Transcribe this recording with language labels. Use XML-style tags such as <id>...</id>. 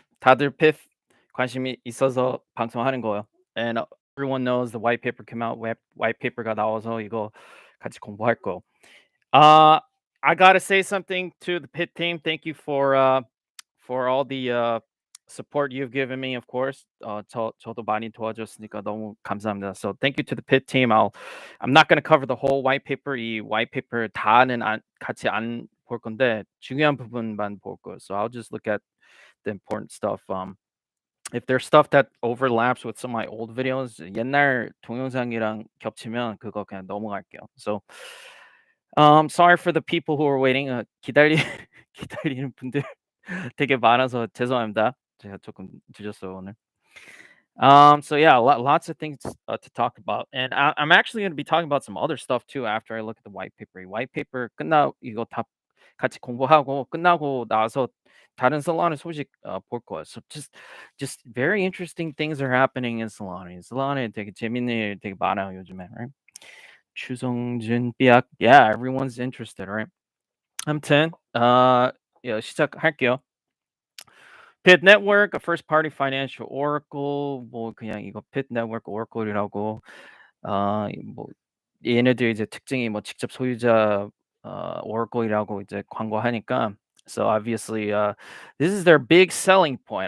<ko>다들 pith 관심이 있어서 방송하는 거예요.</ko> <en>And everyone knows the white paper came out.</en> <ko>White paper가 나와서 이거 같이 공부할 거.</ko> <en>Uh, I gotta say something to the pit team. Thank you for all the support you've given me. Of course,</en> <ko>저도 많이 도와줬으니까 너무 감사합니다.</ko> <en>So thank you to the pit team. I'm not gonna cover the whole white paper.</en> <ko>이 white paper 다는 같이 안 볼 건데 중요한 부분만 볼 거예요.</ko> <en>So I'll just look at the important stuff. If there's stuff that overlaps with some of my old videos,</en> <ko>옛날 동영상이랑 겹치면 그거 그냥 넘어갈게요.</ko> <en>So sorry for the people who are waiting.</en> <ko>기다리는 분들 되게 많아서 죄송합니다. 제가 조금 늦었어요 오늘.</ko> <en>So yeah, lots of things to talk about, and I'm actually going to be talking about some other stuff too after I look at the white paper.</en> <ko>이 white paper 끝나 이거 다 같이 공부하고 끝나고 나서 다른 Solana 소식 볼 거예요.</ko> <en>So just very interesting things are happening in Solana.</en> <ko>Solana에 되게 재밌는 일 되게 많아요 요즘에,</ko> <en>right? 추성준 삐약, yeah, everyone's interested, right?</en> <ko>아무튼 yeah, 시작할게요.</ko> <en>Pit Network, a first party financial oracle,</en> <ko>뭐 그냥 이거 Pit Network Oracle이라고 뭐 얘네들 이제 특징이 뭐 직접 소유자 Oracle이라고 이제 광고하니까</ko> <en>so obviously this is their big selling point.</en>